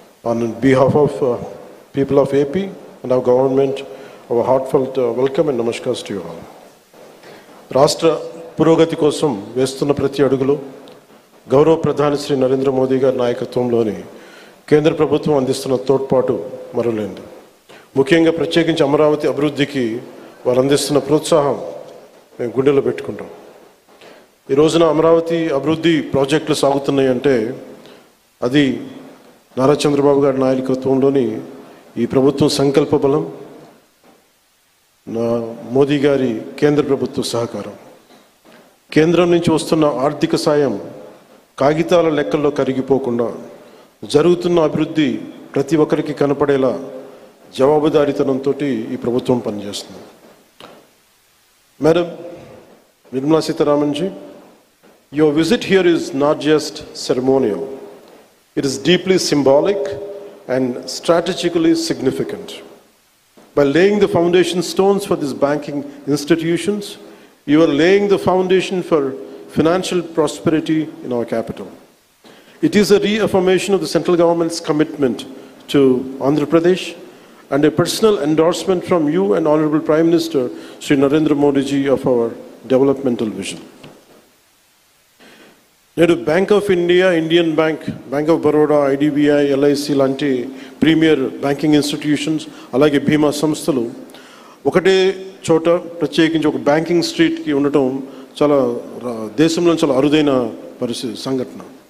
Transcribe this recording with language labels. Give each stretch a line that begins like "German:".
English: On behalf of people of AP and our government, our heartfelt welcome and namaskars to you all.
Telugu: రాష్ట్ర పురోగతి కోసం వేస్తున్న ప్రతి అడుగులో గౌరవ ప్రధాని శ్రీ నరేంద్ర మోదీ గారి నాయకత్వంలోని కేంద్ర ప్రభుత్వం అందిస్తున్న తోడ్పాటు మరువలేనిది. ముఖ్యంగా ప్రత్యేకించి అమరావతి అభివృద్ధికి వారు అందిస్తున్న ప్రోత్సాహం మేము గుండెలో పెట్టుకుంటాం. ఈ రోజున అమరావతి అభివృద్ధి ప్రాజెక్టులు సాగుతున్నాయి అంటే అది నారా చంద్రబాబు గారి నాయకత్వంలోని ఈ ప్రభుత్వం సంకల్ప బలం, మోదీ గారి కేంద్ర ప్రభుత్వ సహకారం. కేంద్రం నుంచి వస్తున్న ఆర్థిక సాయం కాగితాల లెక్కల్లో కరిగిపోకుండా జరుగుతున్న అభివృద్ధి ప్రతి ఒక్కరికి కనపడేలా జవాబుదారీతనంతో ఈ ప్రభుత్వం పనిచేస్తుంది.
English: Madam Nirmala Sitharaman ji, your visit here is not just ceremonial. It is deeply symbolic and strategically significant. By laying the foundation stones for these banking institutions, you are laying the foundation for financial prosperity in our capital. It is a reaffirmation of the central government's commitment to Andhra Pradesh and a personal endorsement from you and Honorable Prime Minister Shri Narendra Modi ji of our developmental vision.
Telugu: నేడు bank of India, Indian bank, bank of Baroda, IDBI, LIC లాంటి premier banking institutions, అలాగే బీమా సంస్థలు ఒకటే చోట ప్రత్యేకించి ఒక banking స్ట్రీట్కి ఉండటం చాలా దేశంలో చాలా అరుదైన సంఘటన.